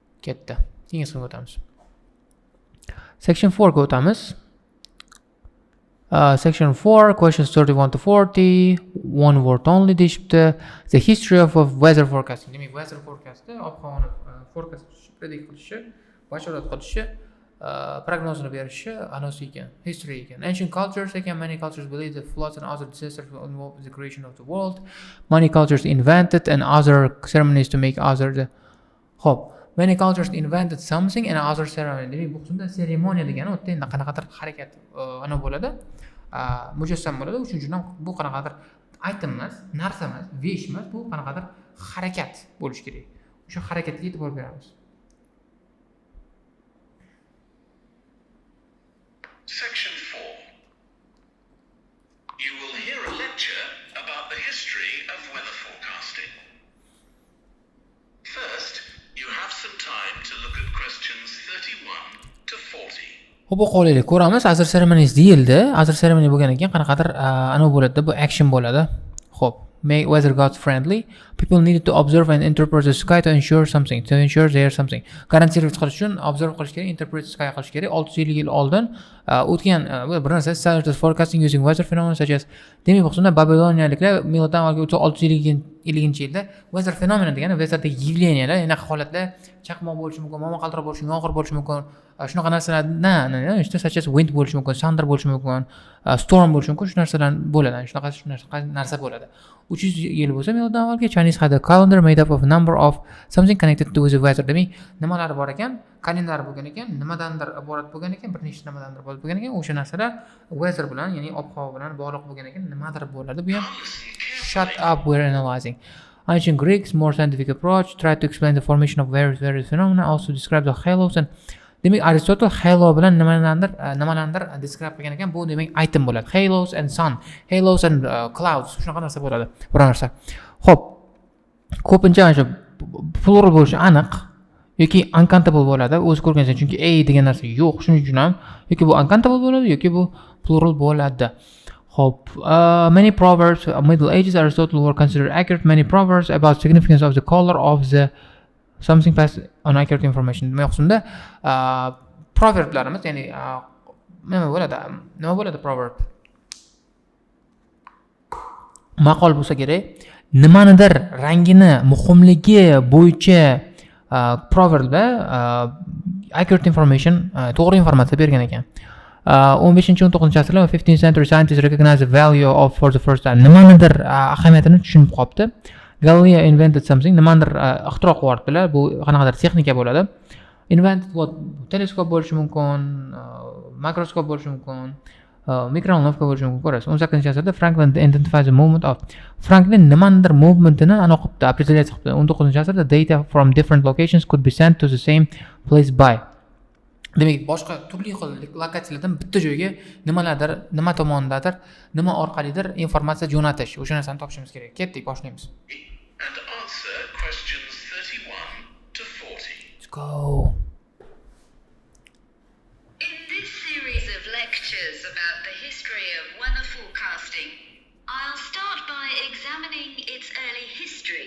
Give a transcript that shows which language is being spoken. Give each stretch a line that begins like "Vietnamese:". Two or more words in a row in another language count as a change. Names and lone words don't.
Uzbek: Ketdi. Keyingi qismga o'tamiz. Section 4 ga o'tamiz.
English: Section 4, questions 31 to 40, one word only deyishibdi. The history of weather forecasting.
Uzbek: Demak, weather forecastda ob-havoni forecast qilishi, predict qilishi, bashorat qilishi, prognozini berishi anosi ekan, history ekan.
English: Ancient cultures ekan, many cultures believe that floods and other disasters were involved in the creation of the world. Many cultures invented and other ceremonies to make other Xo'p, many cultures invented something and other ceremony.
Uzbek: Demak, bu qismda seremoniya degani o'tda endi qanaqadir harakat ana bo'ladi, mujassam bo'ladi. Uchinchidan bu qanaqadir item emas, narsa emas, vesh emas, bu qanaqadir harakat bo'lishi kerak. O'sha harakatga e'tibor beramiz.
English: Section 4. You will hear a lecture about the history of weather forecasting. First, you have some time to look at questions 31 to 40.
Uzbek: Xo'p, qo'laylik ko'ramiz. Asr ceremonies deyildi. Asr ceremony bo'lgan ekan, qanaqadir ana bo'ladi, bu action bo'ladi. Xo'p,
English: make weather gods friendly. People needed to observe and interpret the sky to ensure there's something.
Uzbek: Garantiya qilish uchun observe qilish kerak,
English: interpret sky
Uzbek: qilish kerak. 600 yil oldin o'tgan bir narsa
English: started forecasting using weather phenomena
Uzbek: such as demak, bu qismda Babiloniyaliklar miloddan avvalgi 650-yilda
English: weather phenomena
Uzbek: degani weatherdagi явлениялар, ya'ni holatlar chaqmoq bo'lishi mumkin, momaqaldiroq bo'lishi mumkin, yomg'ir bo'lishi mumkin, shunaqa narsalar, işte such as wind bo'lishi mumkin, thunder bo'lishi mumkin, storm bo'lishi mumkin, shu narsalar bo'ladi, shunaqa narsa bo'ladi. 300 yil bo'lsa miloddan avvalgi
English: Chinese had a calendar made up of a number of something connected to the weather.
Uzbek: Demak, nimalari bor ekan? Kalendar bo'lgan ekan, nimadandir iborat bo'lgan ekan, bir nechta nimadandir iborat bo'lgan ekan. O'sha narsalar weather bilan, ya'ni ob-havo bilan bog'liq bo'lgan ekan, nimadir bo'ladi. Bu ham
English: shut up, we're analyzing. Ancient Greeks, more scientific approach, tried to explain the formation of various phenomena, also describe the halos and demak, Aristotle halo
Uzbek: bilan nimalardir
English: describe
Uzbek: qilgan ekan. Bu demak
English: item bo'ladi. Halos and sun, halos and clouds,
Uzbek: shunaqa narsa bo'ladi. Bir narsa. Xo'p, ko'pincha ana shu plural bo'lishi aniq yoki uncountable bo'ladi. O'zi ko'rgansiz, chunki a degan narsa yo'q. Shuning uchun ham yoki bu uncountable bo'ladi yoki bu plural bo'ladi. Xo'p,
English: many proverbs Middle Ages Aristotle were considered accurate. Many proverbs about significance of the color of the something passed on accurate information.
Uzbek: Demak, qismda proverblarimiz, ya'ni nima bo'ladi proverb? Maqol bo'lsa kerak, nimanidir rangini muhimligi bo'yicha proverbda
English: accurate information,
Uzbek: to'g'ri informatsiya bergan ekan. 15-19 asrlar
English: 15th century scientists recognized the value of for the first time.
Uzbek: Nimanidir ahamiyatini tushunib qolibdi.
English: Galileo invented something,
Uzbek: nimadir ixtiro qilib yubordilar. Bu qanaqadir texnika bo'ladi.
English: Invented what?
Uzbek: Teleskop bo'lishi mumkin, mikroskop bo'lishi mumkin, mikronovka bo'lishi mumkin. Ko'rasiz, 18-asrda
English: Franklin identified the movement of.
Uzbek: Franklin nimadir movementini aniqlabdi, operatsiya qilibdi.
English: 19-asrda data from different locations could be sent to the same place by.
Uzbek: Demak, boshqa turli xil lokatsiyalardan bitta joyga nimalardir, nima tomondadir, nima orqalidir informatsiya jo'natish. O'sha narsani topishimiz kerak. Ketdik, boshlaymiz.
English: And answer questions 31 to 40. Let's go. In this series of lectures about the history of weather forecasting, I'll start by examining its early history.